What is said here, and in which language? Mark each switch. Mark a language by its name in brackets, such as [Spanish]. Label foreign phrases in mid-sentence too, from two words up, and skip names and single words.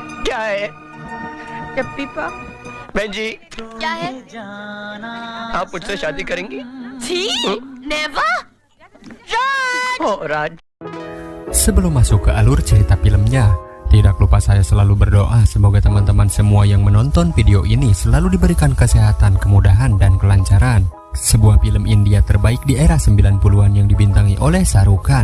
[Hindi] क्या है? यप्पी पा। बहन जी, क्या है? आप मुझसे शादी करेंगी? छी, never. Raj. Oh, Raj. [Indonesian] Sebelum masuk ke alur cerita filmnya, tidak lupa saya selalu berdoa semoga teman-teman semua yang menonton video ini selalu diberikan kesehatan, kemudahan, dan kelancaran. Sebuah film India terbaik di era 90-an yang dibintangi oleh Shah Rukh Khan.